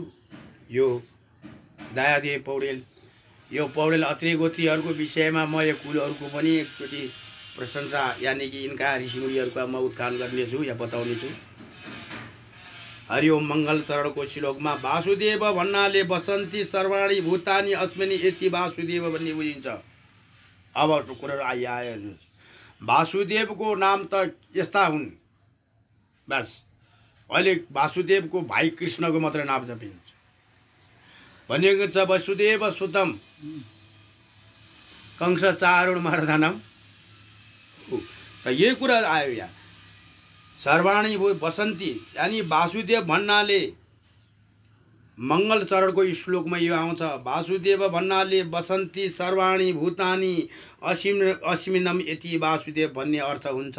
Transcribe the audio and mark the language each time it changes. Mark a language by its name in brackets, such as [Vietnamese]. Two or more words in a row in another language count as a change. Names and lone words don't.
[Nepali] यो दयादेव पौडेल, यो पौडेल अत्रे गोत्रीहरूको विषयमा म यो कुलहरूको पनि एकचोटि प्रशंसा यानि कि यिनका ऋषिमुनिहरूका म उत्थान गर्नेछु या बताउनेछु। हरिओम मङ्गल चरणको श्लोकमा वासुदेव भन्नाले [Sanskrit] बसन्ती सर्वाणी भूतानी अस्मिन् [Nepali] यति वासुदेव भन्ने बुझिन्छ। अब कुरा आयो, वासुदेवको नाम त यस्ता हुन्, बस अहिले वासुदेवको भाइ कृष्णको मात्रै नाम जपिन्छ। भनेको छ [Sanskrit] वसुदेव सुतम कंस चारुण मर्दनम। [Nepali] त यही कुरा आयो यहाँ, [Sanskrit] सर्वाणी बसन्ती [Nepali] यानी वासुदेव भन्नाले मङ्गल चरणको श्लोकमा यो आउँछ, वासुदेव भन्नाले [Sanskrit] बसन्ती सर्वाणी भूतानी अस्मिन्नम [Nepali] यति वासुदेव भन्ने अर्थ हुन्छ।